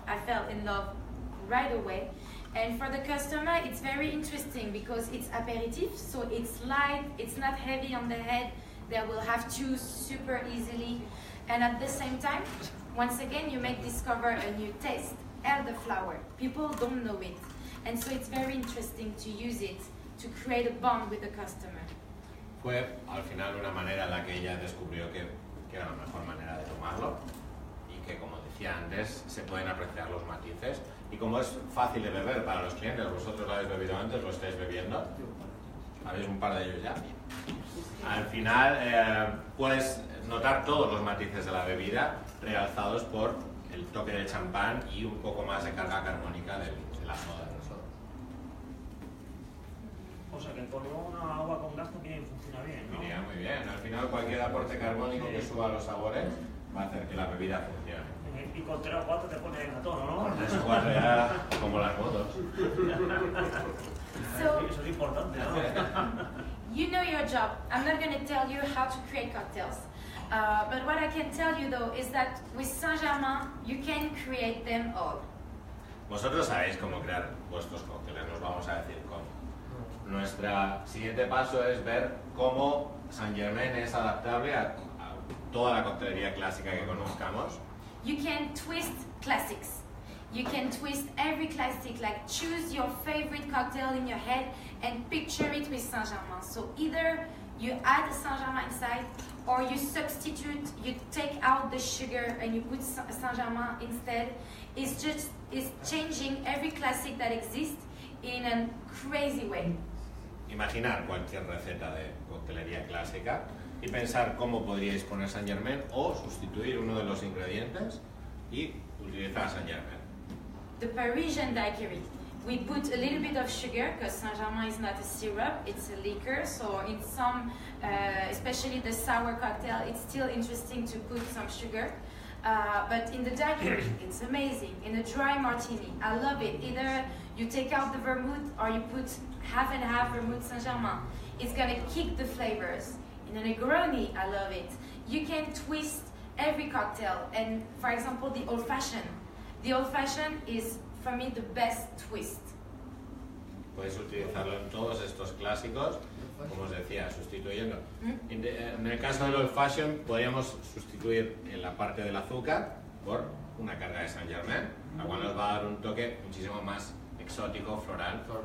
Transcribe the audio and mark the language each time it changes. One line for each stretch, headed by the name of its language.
English: I fell in love right away. And for the customer, it's very interesting because it's aperitif, so it's light, it's not heavy on the head. They will have to super easily. And at the same time, once again, you discover a new taste, elderflower. People don't know it. And so it's very interesting to use it to create a bond with the customer.
Spanish: Fue al final una manera en la que ella descubrió que era la mejor manera de tomarlo y que, como decía antes, se pueden apreciar los matices. Y como es fácil de beber para los clientes, vosotros lo habéis bebido antes, lo estáis bebiendo, habéis un par de ellos ya. Al final puedes notar todos los matices de la bebida realzados por el toque del champán y un poco más de carga carbónica de la soda. O sea que con una agua con gas también funciona bien, ¿no? Iría muy bien. Al final cualquier aporte carbónico que suba los sabores va a hacer que la bebida funcione. Y con 3 o 4 te pones a tono, ¿no? Con 3 o 4 ya como las motos. Eso es importante, ¿no?
English: You know your job. I'm not going to tell you how to create cocktails. But what I can tell you though is that with Saint-Germain, you can create them all.
Spanish: Vosotros sabéis cómo crear vuestros cócteles, nos vamos a decir cómo. Nuestro siguiente paso es ver cómo Saint-Germain es adaptable a toda la coctelería clásica que conozcamos.
English: You can twist classics. You can twist every classic, like choose your favorite cocktail in your head and picture it with Saint-Germain. So either you add Saint-Germain inside or you substitute, you take out the sugar and you put Saint-Germain instead. It's changing every classic that exists in a crazy way.
Spanish: Imaginar cualquier receta de coctelería clásica y pensar cómo podríais poner Saint-Germain o sustituir uno de los ingredientes y utilizar Saint-Germain.
English: The Parisian daiquiri. We put a little bit of sugar because Saint-Germain is not a syrup, it's a liquor. So in some, especially the sour cocktail, it's still interesting to put some sugar. But in the daiquiri, it's amazing. In a dry martini, I love it. Either you take out the vermouth or you put half and half vermouth Saint-Germain. It's gonna kick the flavors. In a Negroni, I love it. You can twist every cocktail. And for example, the old-fashioned. The old-fashioned is, for me, the best twist.
Spanish: Podéis utilizarlo en todos estos clásicos, como os decía, sustituyendo. En el caso del Old Fashion, podríamos sustituir en la parte del azúcar por una carga de Saint-Germain, la cual nos va a dar un toque muchísimo más exótico, floral.